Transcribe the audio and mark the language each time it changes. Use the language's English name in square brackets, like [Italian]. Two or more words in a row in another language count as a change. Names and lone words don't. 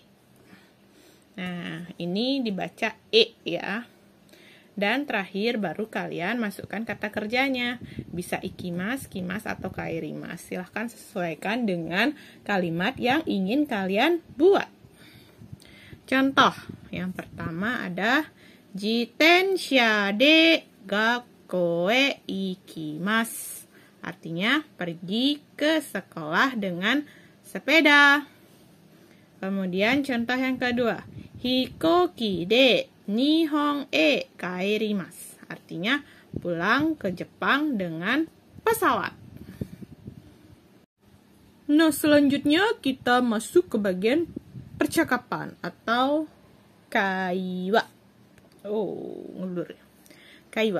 [Indonesian] Nah, ini dibaca E ya. Dan terakhir baru kalian masukkan kata kerjanya. Bisa ikimas, kimas, atau kairimas. Silahkan sesuaikan dengan kalimat yang ingin kalian buat. Contoh, yang pertama ada [Japanese] 自転車で学校へ行きます. [Indonesian] Artinya pergi ke sekolah dengan sepeda. Kemudian contoh yang kedua, [Japanese] 飛行機で日本へ帰ります. [Indonesian] Artinya pulang ke Jepang dengan pesawat. Nah, selanjutnya kita masuk ke bagian percakapan atau kaiwa. Oh, ngelur. Kaiwa.